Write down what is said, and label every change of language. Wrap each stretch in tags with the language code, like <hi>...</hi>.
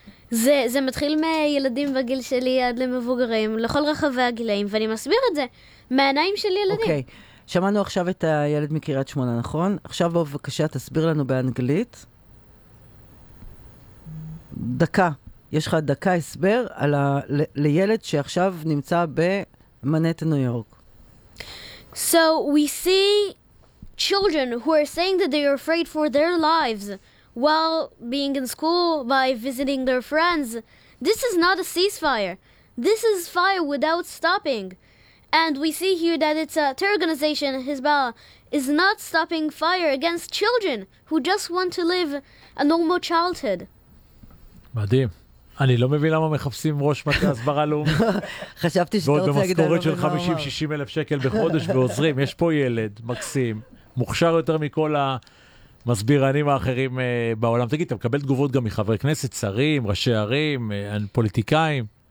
<he>זה מתחיל מילדים בגיל שלי עד למבוגרים, לכל רחבי הגילאים, ואני מסביר את זה מהעיניים של ילדים. אוקיי, שמענו עכשיו את הילד מקריית שמונה, נכון? עכשיו בבקשה תסביר לנו באנגלית. דקה, יש לך דקה הסבר על לילד שעכשיו נמצא במנהטן, ניו יורק.</he> <en>So we see children who are saying that they are afraid for their lives while being in school, by visiting their friends. This is not a ceasefire. This is fire without stopping. And we see here that it's a terror organization, Hezbollah, is not stopping fire against children who just want to live a normal childhood.</en> <he>מדהים. אני לא מבין למה מחפשים ראש מטה הסברה לאומי. חשבתי שאתה רוצה להגיד... ועוד במשכורת של 50-60 אלף שקל בחודש ועוזרים. יש פה ילד מקסים, מוכשר יותר מכל ה... מסבירנים האחרים בעולם. תגיד, אתה מקבל תגובות גם מחברי כנסת, שרים, ראשי ערים, פוליטיקאים?</he>